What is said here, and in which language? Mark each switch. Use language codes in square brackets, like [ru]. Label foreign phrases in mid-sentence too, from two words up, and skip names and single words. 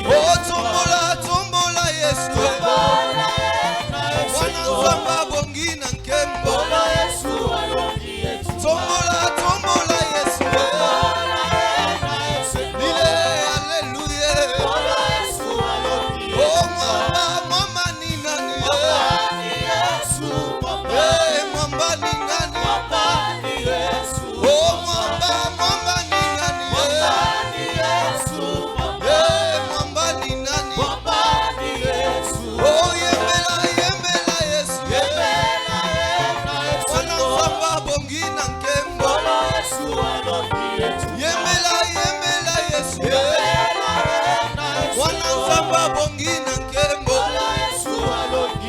[ln] Oh, tombola tombola Yesu, Bola yena Yesu, mwana Nzambe bongi na nkembo. Bolo Yesu alongi. Tombola tombola Yesu, Bola yena Yesu, bile haleluya. Bolo Yesu alongi. [sw] Oh, mwamba ni nani? Mwambani Yesu, Eh, mwamba ni nani? mwambani Yesu, Oh, mwamba ni nani? mwambani Yesu, Eh, mwamba ni nani? mwambani Yesu. [ln] Oh, yembela Yesu, Yembela yena Yesu, mwana Nzambe bongi na nkembo. Bolo Yesu alongi. Yembela Yesu, Yembela yena Yesu, mwana Nzambe bongi na nkembo. Bolo Yesu alongi.